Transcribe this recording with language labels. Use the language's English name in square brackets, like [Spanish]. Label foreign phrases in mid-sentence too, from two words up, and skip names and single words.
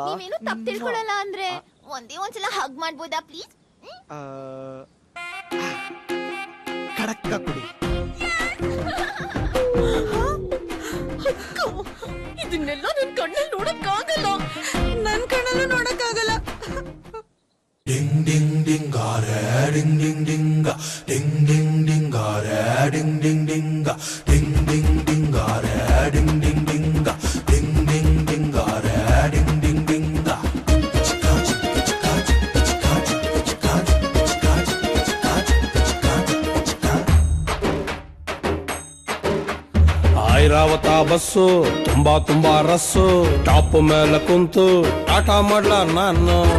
[Kannada] ನೀವೇನು ತಪ್ಪು ತಿಳ್ಕೊಳ್ಳಲ್ಲ ಅಂದ್ರೆ ಒಂದ್ಸಲ ಹಗ್ ಮಾಡ್ಬೋದಾ ಪ್ಲೀಸ್? ಕಡಕ್ಕ ಕುಡಿ. ಇದನ್ನೆಲ್ಲ ನನ್ ಕಣ್ಣಲ್ಲಿ ನೋಡಕ್ಕಾಗಲ್ಲ. ನನ್ ಕಣ್ಣಲ್ಲೂ ನೋಡಕ್ಕಾಗಲ್ಲ. Ding ding ding gare ding ding ding ding ding ding gare ding ding ding ding ding ding gare ding ding ding ding ding ding gare ding ding ding ಐರಾವತ ಬಸ್ಸು ತುಂಬಾ ರಸ್ಸು, ಟಾಪ್ ಮೇಲೆ ಕುಂತು ಟಾಟಾ ಮಾಡ್ಲ ನಾನು.